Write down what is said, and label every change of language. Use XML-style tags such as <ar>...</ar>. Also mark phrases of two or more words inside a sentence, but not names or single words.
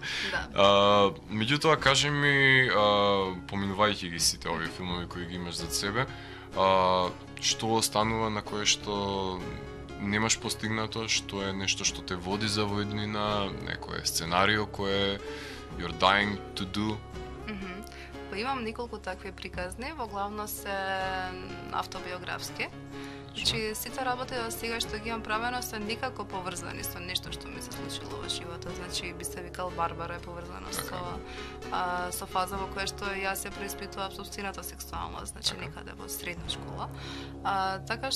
<mk>Да. Меѓутоа, кажи ми, поминувајќи ги сите овие филмови кои ги имаш зад себе, што останува на кое што немаш постигнато, што е нешто што те води за воеднина, некое сценарио кое</mk> <en>you're dying to do?</en> <mk>Имам неколку такви приказни, во главно се автобиографски. Значи, сите работи до сега што ги имам правено се никако поврзани со нешто што ми се случило во животот. Значи, би се викал Барбара е поврзано со фаза во која што јас се преиспитував собствената сексуалност, значи некаде во средна школа.</mk>